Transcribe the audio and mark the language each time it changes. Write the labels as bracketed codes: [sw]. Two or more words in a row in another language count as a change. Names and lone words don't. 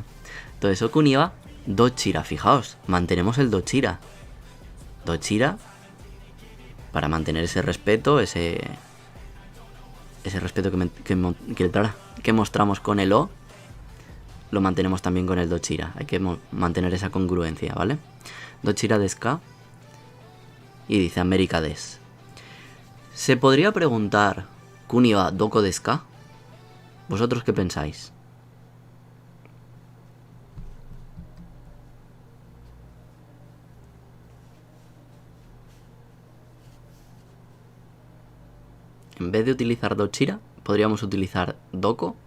[es] Entonces, [ja] お国はどちら, [es] fijaos, mantenemos el dochira. Dochira para mantener ese respeto, ese respeto que mostramos con el O, lo mantenemos también con el dochira. Hay que mantener esa congruencia, ¿vale? [ja] どちらですか? [es] Y dice América des. Se podría preguntar [ja] 国はどこですか? [es] ¿Vosotros qué pensáis? En vez de utilizar dochira, podríamos utilizar doko.